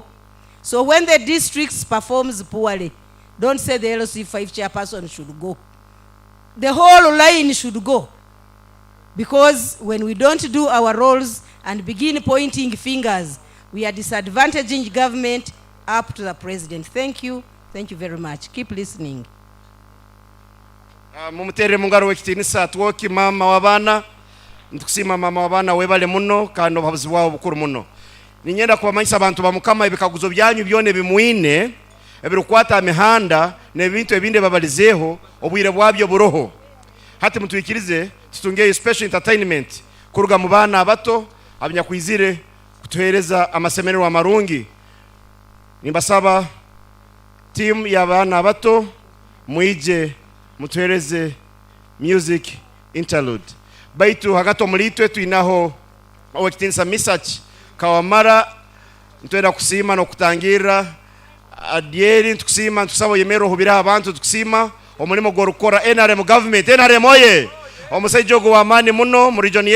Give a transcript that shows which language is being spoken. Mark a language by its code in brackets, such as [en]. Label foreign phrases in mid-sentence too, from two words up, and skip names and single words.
[en] So when the districts performs poorly, don't say the LC5 chairperson should go. the whole line should go. Because when we don't do our roles and begin pointing fingers, we are disadvantaging government up to the president. Thank you. Thank you very much. Keep listening. [ttj] Mumutere mungaro wekitinisa twoki mama wabana. Ntukusima mama wabana webale muno kandi obuhabuzi bwabo bukuru muno. Ninyenda kubamanyisa abantu bamukama ebikaguzo byanyu byone bimuine ebirukwata amihanda n'ebintu ebinde babalizeho obwire bwabyo buroho. Hati mutwikirize tutunge [en] special entertainment [ttj] kuruga mu bana abato abanyakwizire kutuhereza amasemerero amarungi. Nimbasaba team y'abana abato muije mutuhereze [en] music interlude. [ttj] Baitu hagato mulitwe tuinaho owekitinsa misach kawamara ntwenda kusima no kutangira adieri tukusima tukusaba yemero hubira abantu tukusima omulimo gorukora NRM government NRM oye omusaijogo wa amani muno mu region